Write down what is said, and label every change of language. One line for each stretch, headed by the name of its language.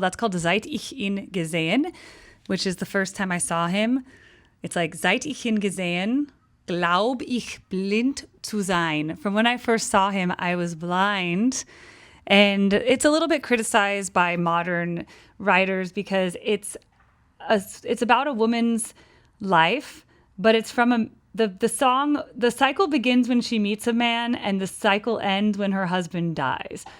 English: That's called
German: Seit ich ihn gesehen,
English: which is the first time I saw him. It's like,
German: seit ich ihn gesehen, glaub ich blind zu sein.
English: From when I first saw him, I was blind. And it's a little bit criticized by modern writers because it's about a woman's life, but it's from the song. The cycle begins when she meets a man and the cycle ends when her husband dies.